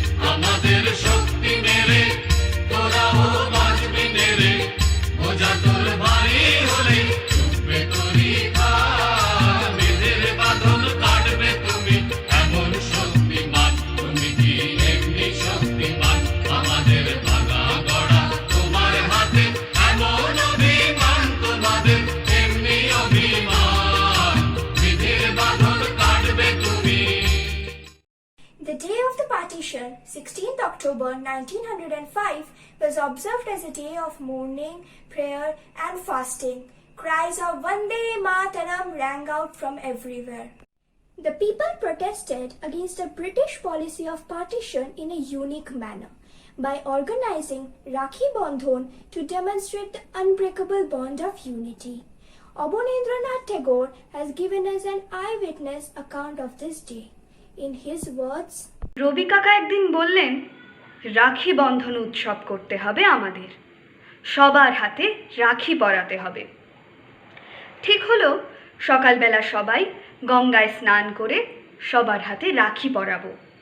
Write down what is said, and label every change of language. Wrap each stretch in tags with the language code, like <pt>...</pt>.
<bn>আমাদের শক্তি মেরে তোরাও বাঁচবি নেরে বোঝা তোর ভারী হলে চুপবে তোরই ঘাড় মেয়েদের বাঁধন কাটবে তুমি এমন শক্তিমান তুমি কি এমনি শক্তিমান আমাদের ভাঙা গড়া তোমার হাতে এমন অভিমান তোমাদের এমনি অভিমান মেয়েদের বাঁধন কাটবে তুমি</bn> <en>The day of the partition, 16th October 1905, was observed as a day of mourning, prayer and fasting. Cries of Vande Mataram rang out from everywhere. The people protested against the British policy of partition in a unique manner by organizing Rakhi Bandhon to demonstrate the unbreakable bond of unity. Abanindranath Tagore has given us an eyewitness account of this day. In his words,</en> <bn>রবি কাকা একদিন বললেন, রাখি বন্ধন উৎসব করতে হবে আমাদের, সবার হাতে রাখি পরাতে হবে। ঠিক হলো, সকালবেলা সবাই গঙ্গায় স্নান করে সবার হাতে রাখি পরাবো।</bn>